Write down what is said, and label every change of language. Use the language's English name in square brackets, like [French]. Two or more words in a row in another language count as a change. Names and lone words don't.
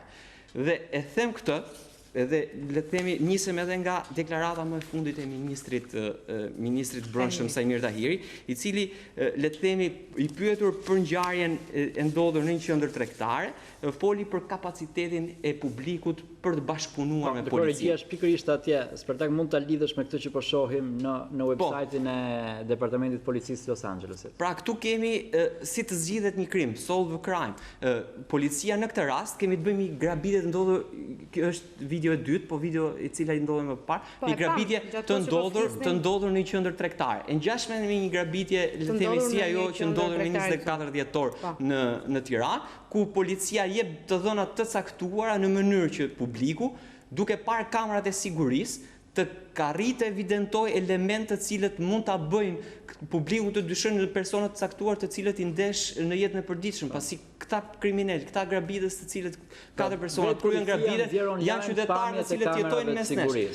[Albanian] Dhe e them këtë edhe le të themi nisem edhe nga deklarata më e fundit e ministrit brendshëm Sajmir Tahiri, i cili le të themi i pyetur për ngjarjen e ndodhur në një qendër tregtare, foli për kapacitetin e publikut për të bashkëpunuar me policinë. Regjia është pikërisht atje, Spartak mund ta lidhësh me këtë që po shohim në website-in e Departamentit të Policisë të Los Angelesit. Pra këtu kemi si të zgjidhet një krim, [English] solve a crime. [Albanian] Policia në këtë rast kemi të bëjmë një grabitje të ndodhur, kjo është video e dytë, po video i cila i ndodhur më parë, një grabitje të ndodhur në një qendër tregtare. E ngjashme me një grabitje le të themi si ajo që ndodhur në 24 dhjetor në Tiranë, ku policia jep të dhëna të caktuara në mënyrë që publiku, duke parë kamerat e sigurisë, të arrijë të evidentojë elemente të cilët mund ta bëjnë publiku të dyshojë në persona të caktuar të cilët i ndesh në jetën e përditshme, pasi këta kriminal, këta grabitës të cilët 4 persona kryen grabitje janë qytetarë të cilët jetojnë mes nesh.